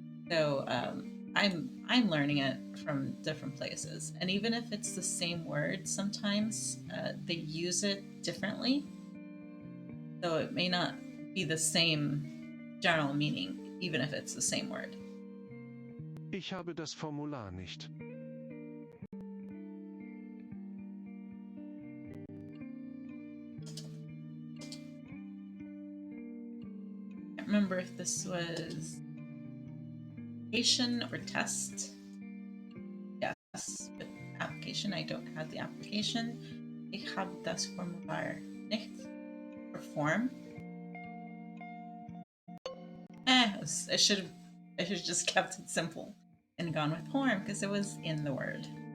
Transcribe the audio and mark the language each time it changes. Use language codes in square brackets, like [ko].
[en] So I'm learning it from different places, and even if it's the same word, sometimes they use it differently. So it may not be the same general meaning, even if it's the same word. [de] Ich habe das Formular nicht. [en] I can't remember if this was application or test. Yes, but application. I don't have the application. [de] Ich habe das Formular nicht. [en] Or form. I should have just kept it simple and gone with form because it was in the word.